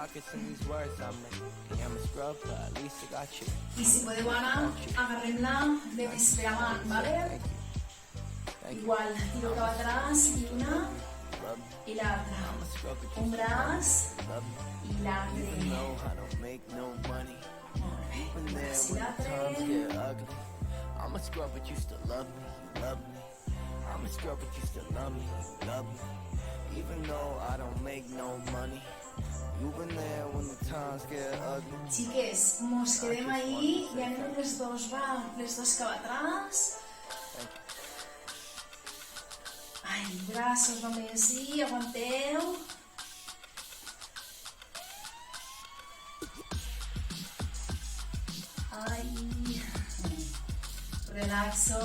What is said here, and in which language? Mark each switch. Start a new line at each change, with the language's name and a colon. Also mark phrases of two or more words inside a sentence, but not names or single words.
Catalan: I si podeu anar, agarrem-la de més per avant, vale? Igual, tiro cap atrás i una i l'altra. Un braç i l'altre. Un braç i l'altre.
English: I'm a scrub, but you still love me, love me. I'm a scrub, but you still love me, love me. Even though I don't make no money, you've been there when the times get ugly.
Catalan: Xiques, mos quedem ahí i anem les dos, va, les dos cap atrás. Ai, braços només i aguanteu. Ai, relaxo.